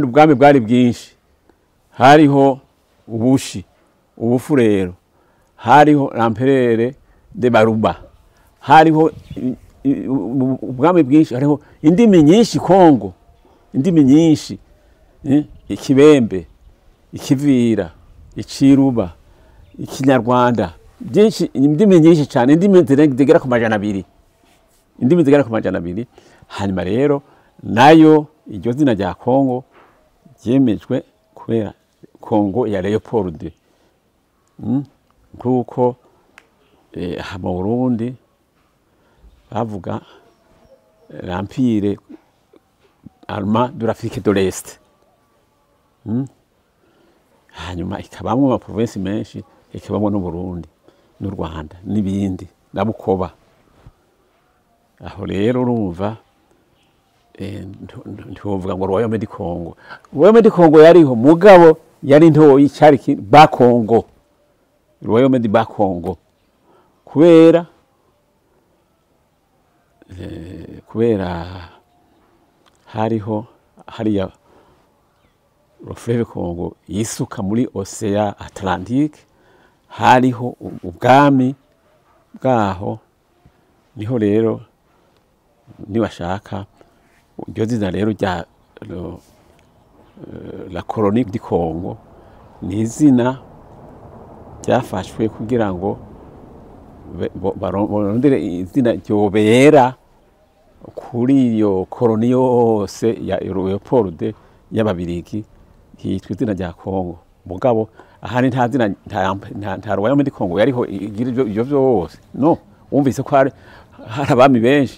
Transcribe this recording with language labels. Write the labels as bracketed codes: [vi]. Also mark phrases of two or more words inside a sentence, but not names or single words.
[rn] ubwami bwari bwinshi hariho ubushi ubufurero hariho [fr] l'empereur de Baruba [rn] hariho ubwami bwinshi hariho indimi nyinshi Kongo indimi nyinshi ikibembe ikivira ikiruba ikinyarwanda byinshi indimi nyinshi cyane indimi zigera ku majana abiri indimi zigera ku majana abiri. Hanyuma rero nayo iryo zina rya Kongo ryemejwe kubera Kongo ya Leopold kuko mu Burundi bavuga [fr] l'empire allemand de l'Afrique de l'Est. [rn] Hanyuma ikabamwe ama province menshi ikabamwe no Burundi n'u Rwanda n'ibindi na Bukoba. Aho rero urumva ntiwovuga ngo Royaume du Congo. Royaume du Congo yariho mugabo yari ntoyi cyari ba Congo. Royaume du Congo kubera hariho hariya [fr] le fleuve Congo [rn] yisuka muri Océan Atlantique hariho ubwami bwaho niho rero niwashaka iryo zina rero rya [fr] la colonie du Congo [rn] ni izina ryafashwe kugira ngo barondere izina ryobera kuri iyo colonie yose ya Leopold y'Ababirigi hitwa izina rya Congo mugabo ahari nta zina nta Royaume du Congo yariho ibyo byose no wumvise ko hari abami benshi